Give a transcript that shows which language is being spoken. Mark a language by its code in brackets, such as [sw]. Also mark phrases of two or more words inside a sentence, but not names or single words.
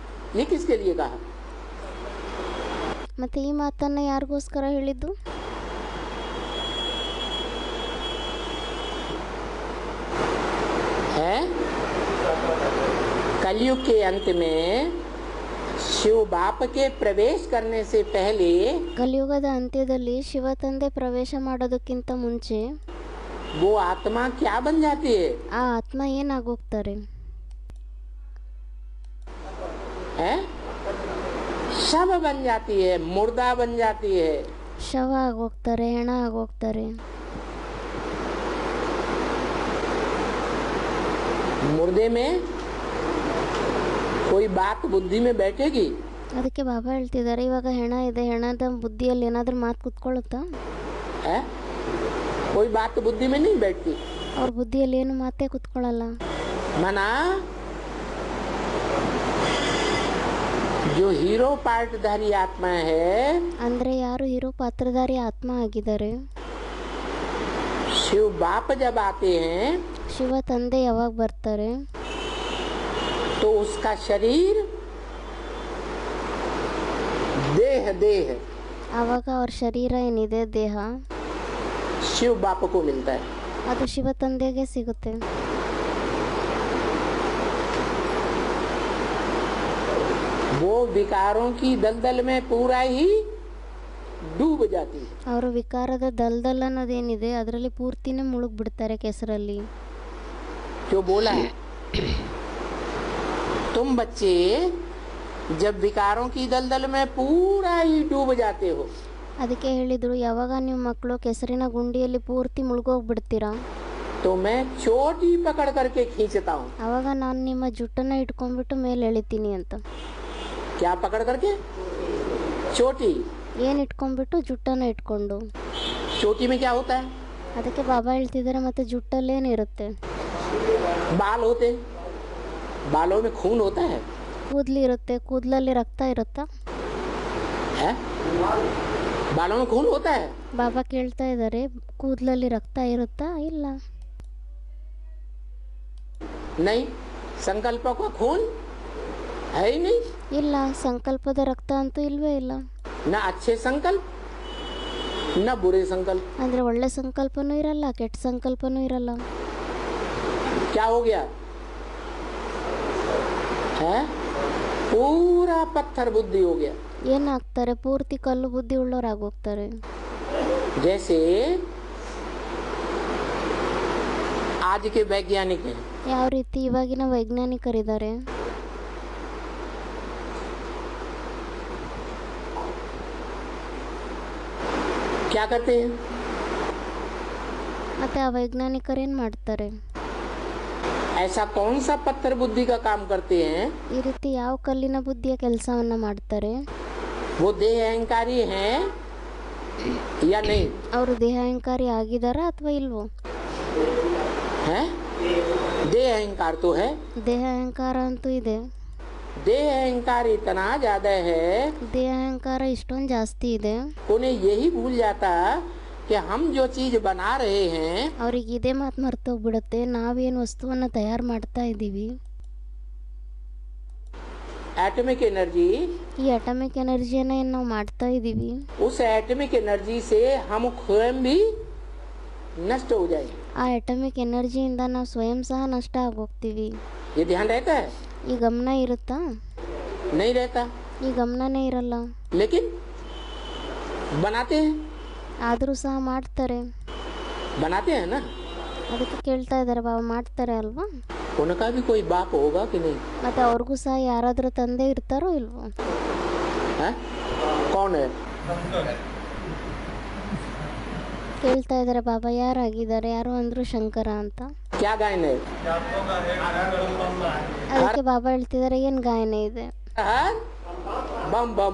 [hi] ये किसके लिए कहा? [kn] ಮತ್ತು ಈ ಮಾತನ್ನು ಯಾರಿಗೋಸ್ಕರ ಹೇಳಿದ್ದು? [hi] है कलयुग के अंत में शिव बाप के प्रवेश करने से पहले [kn] ಕಲಿಯುಗದ ಅಂತ್ಯದಲ್ಲಿ ಶಿವ ತಂದೆ ಪ್ರವೇಶ ಮಾಡೋದಕ್ಕಿಂತ ಮುಂಚೆ [hi] वो आत्मा क्या बन जाती है? [kn] ಆ ಆತ್ಮ ಏನಾಗೋಗ್ತಾರೆ? [hi] है शव बन जाती है, मुर्दा बन जाती है। [kn] ಶವ ಆಗೋಗ್ತಾರೆ, ಹೆಣ ಆಗೋಗ್ತಾರೆ. [hi] मुर्दे में कोई बात बुद्धि में बैठेगी? [kn] ಅದಕ್ಕೆ ಬಾಬಾ ಹೇಳ್ತಿದ್ದಾರೆ, ಇವಾಗ ಹೆಣ ಇದೆ, ಹೆಣದ ಬುದ್ಧಿಯಲ್ಲಿ ಏನಾದರೂ ಮಾತು ಕುತ್ಕೊಳ್ಳುತ್ತಾ? [hi] है कोई बात बुद्धि में नहीं बैठती। [kn] ಅವ್ರ ಬುದ್ಧಿಯಲ್ಲಿ ಏನು ಮಾತೇ ಕುತ್ಕೊಳ್ಳಲ್ಲ. [hi] मना जो हीरो पार्टधारी आत्मा है, [kn] ಅಂದರೆ ಯಾರು ಹೀರೋ ಪಾತ್ರಧಾರಿ ಆತ್ಮ ಆಗಿದ್ದಾರೆ, [hi] शिव बाप जब आते हैं [kn] ಶಿವ ತಂದೆ ಯಾವಾಗ ಬರ್ತಾರೆ [hi] तो उसका शरीर देह [kn] ಆವಾಗ ಅವ್ರ ಶರೀರ ಏನಿದೆ, ದೇಹ, [hi] शिव बाप को मिलता है। [kn] ಅದು ಶಿವ ತಂದೆಗೆ ಸಿಗುತ್ತೆ. [hi] वो विकारों की दलदल में पूरा ही डूब जाती है। [kn] ಅವರು ವಿಕಾರದ ದಲ್ದಲ್ ಅನ್ನೋದೇನಿದೆ ಅದರಲ್ಲಿ ಪೂರ್ತಿನೇ ಮುಳುಗ್ಬಿಡ್ತಾರೆ ಕೆಸರಲ್ಲಿ. [hi] जो बोला है तुम बच्चे जब विकारों की दलदल में पूरा ही डूब जाते हो, [kn] ಅದಕ್ಕೆ ಹೇಳಿದ್ರು, ಯಾವಾಗ ನೀವು ಮಕ್ಕಳು ಕೆಸರಿನ ಗುಂಡಿಯಲ್ಲಿ ಪೂರ್ತಿ ಮುಳುಗೋಗ್ಬಿಡ್ತೀರಾ, [hi] तो मैं चोटी पकड़ करके खींचता हूँ। [kn] ಆವಾಗ ನಾನು ನಿಮ್ಮ ಜುಟ್ಟನ್ನು ಇಟ್ಕೊಂಡ್ಬಿಟ್ಟು ಮೇಲೆ ಎಳಿತೀನಿ ಅಂತ. [hi] क्या पकड़ करके? चोटी। [kn] ಏನು ಇಟ್ಕೊಂಡ್ಬಿಟ್ಟು? ಜುಟ್ಟನ್ನು ಇಟ್ಕೊಂಡು. [hi] चोटी में क्या होता है? [kn] ಅದಕ್ಕೆ ಬಾಬಾ ಹೇಳ್ತಿದ್ದಾರೆ, ಮತ್ತೆ ಜುಟ್ಟಲ್ಲಿ ಏನಿರುತ್ತೆ? [hi] बाल होते, बालों में खून होता है, [kn] ಕೂದಲಿರುತ್ತೆ, ಕೂದಲಲ್ಲಿ ರಕ್ತ ಇರುತ್ತಾ? [hi] है? बालों में खून होता है? [kn] ಬಾಬಾ ಕೇಳ್ತಾ ಇದ್ದಾರೆ, ಕೂದಲಲ್ಲಿ ರಕ್ತ ಇರುತ್ತಾ? ಇಲ್ಲ. [hi] नहीं, संकल्पों का खून है ही नहीं। [kn] ಇಲ್ಲ, ಸಂಕಲ್ಪದ ರಕ್ತ ಅಂತೂ ಇಲ್ವೇ ಇಲ್ಲ. [hi] न अच्छे संकल्प न बुरे संकल्प। [kn] ಅಂದರೆ ಒಳ್ಳೆ ಸಂಕಲ್ಪನೂ ಇರಲ್ಲ, ಕೆಟ್ಟ ಸಂಕಲ್ಪನೂ ಇರಲ್ಲ. [hi] क्या हो गया है? पूरा पत्थर बुद्धि हो गया। [kn] ಏನಾಗ್ತಾರೆ? ಪೂರ್ತಿ ಕಲ್ಲು ಬುದ್ಧಿ ಉಳ್ಳೋರಾಗೋಗ್ತಾರೆ. [hi] जैसे आज के वैज्ञानिक हैं, [kn] ಯಾವ ರೀತಿ ಇವಾಗಿನ ವೈಜ್ಞಾನಿಕರಿದ್ದಾರೆ, [hi] क्या करते हैं? [kn] ಮತ್ತೆ ಆ ವೈಜ್ಞಾನಿಕರು ಏನು ಮಾಡ್ತಾರೆ? [hi] ऐसा कौन सा पत्थर बुद्धि का काम करते हैं? [kn] ಈ ರೀತಿ ಯಾವ ಕಲ್ಲಿನ ಬುದ್ಧಿಯ ಕೆಲಸವನ್ನ ಮಾಡ್ತಾರೆ? [hi] वो देह अहंकारी हैं या नहीं? [kn] ಅವರು ದೇಹಾಹಂಕಾರಿ ಆಗಿದಾರಾ ಅಥವಾ ಇಲ್ವೋ? [hi] हैं? देह अहंकार तो है। [kn] ದೇಹ ಅಹಂಕಾರ ಅಂತೂ ಇದೆ. [hi] देह अहंकार इतना ज्यादा है, [kn] ದೇಹ ಅಹಂಕಾರ ಇಷ್ಟೊಂದು ಜಾಸ್ತಿ ಇದೆ, [hi] उन्हें यही भूल जाता कि हम जो चीज बना रहे हैं, [kn] ಅವ್ರಿಗೆ ಇದೇ ಮಾತು ಮರ್ತೋಗ್ಬಿಡುತ್ತೆ, ನಾವೇನು ವಸ್ತುವನ್ನು ತಯಾರು ಮಾಡ್ತಾ ಇದ್ದೀವಿ, [en] atomic energy, [kn] ಈ [en] atomic energy [kn] ಏನು ನಾವು ಮಾಡ್ತಾ ಇದ್ದೀವಿ, [hi] उस [en] atomic energy [hi] से हम स्वयं भी नष्ट हो जाएंगे। [kn] ಆ [en] atomic energy [kn] ನಾವು ಸ್ವಯಂ ಸಹ ನಷ್ಟ ಆಗೋಗ್ತೀವಿ. [hi] ये ध्यान रहता है? [kn] ಈ ಗಮನ ಇರುತ್ತಾ? [hi] नहीं रहता, [kn] ಈ ಗಮನನೇ ಇರಲ್ಲ. [hi] लेकिन बनाते हैं, [kn] ಆದರೂ ಸಹ ಮಾಡ್ತಾರೆ. [hi] बनाते हैं ना। [kn] ಅದಕ್ಕೆ ಕೇಳ್ತಾ ಇದ್ದಾರೆ, ಬಾಬಾ ಮಾಡ್ತಾರೆ ಅಲ್ವಾ? [hi] उनका भी कोई बाप होगा कि नहीं? [kn] ಮತ್ತೆ ಅವ್ರಿಗೂ ಸಹ ಯಾರಾದರೂ ತಂದೆ ಇರ್ತಾರೋ ಇಲ್ವೋ? [hi] है? कौन है? [kn] ಕೇಳ್ತಾ ಇದ್ದಾರೆ ಬಾಬಾ, ಯಾರಾಗಿದ್ದಾರೆ? ಯಾರು ಅಂದ್ರು ಶಂಕರ ಅಂತ. [hi] क्या गायन है? [kn] ಅದಕ್ಕೆ ಬಾಬಾ ಹೇಳ್ತಿದ್ದಾರೆ, ಏನು ಗಾಯನ ಇದೆ? [hi] हर बम बम।